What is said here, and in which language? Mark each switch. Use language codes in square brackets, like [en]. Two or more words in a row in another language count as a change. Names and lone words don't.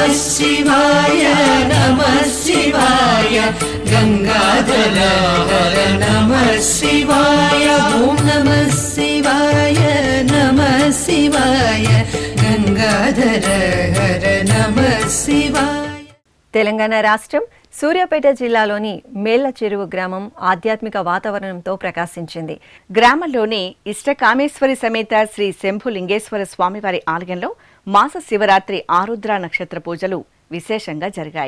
[sa] शिवाय नमः शिवाय गंगाधर हर नमः शिवाय ओम नमः शिवाय नमः शिवाय गंगाधर हर नमः शिवाय. [te] తెలంగాణ రాష్ట్రం సూర్యాపేట జిల్లాలోని మేళ్ల చెరువు గ్రామం ఆధ్యాత్మిక వాతావరణంతో ప్రకాశించింది. గ్రామంలోని ఇష్టకామేశ్వరి సమేత శ్రీ శంభులింగేశ్వర స్వామివారి ఆలయంలో మాస శివరాత్రి ఆరుద్ర నక్షత్ర పూజలు విశేషంగా జరిగాయి.